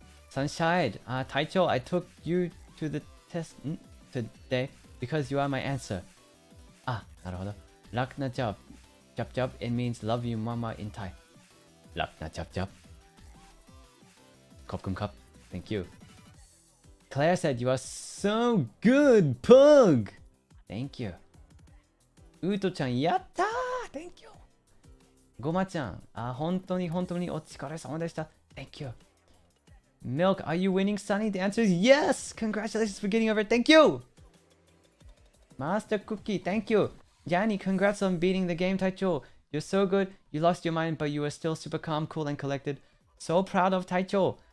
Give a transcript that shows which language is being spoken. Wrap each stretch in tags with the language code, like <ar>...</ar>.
<en>Sunshine, Taicho, I took you to the test today because you are my answer. なるほど.</en> <th>Lakna job. Job job.</th> <en>It means love you mama in Thai.</en> <th>Lakna job job. Kopkum cup.</th> <en>Thank you. Claire said you are so good, Pug. Thank you. Uto-chan, yatta! Thank you.</en> <ja>Goma-chan, 本当にお疲れ様でした.</ja> <en>Thank you. Milk, are you winning, Sunny? The answer is yes! Congratulations for getting over it. Thank you! Master Cookie, thank you. Yanni, congrats on beating the game, Taicho. You're so good. You lost your mind, but you were still super calm, cool, and collected. So proud of Taicho.</en>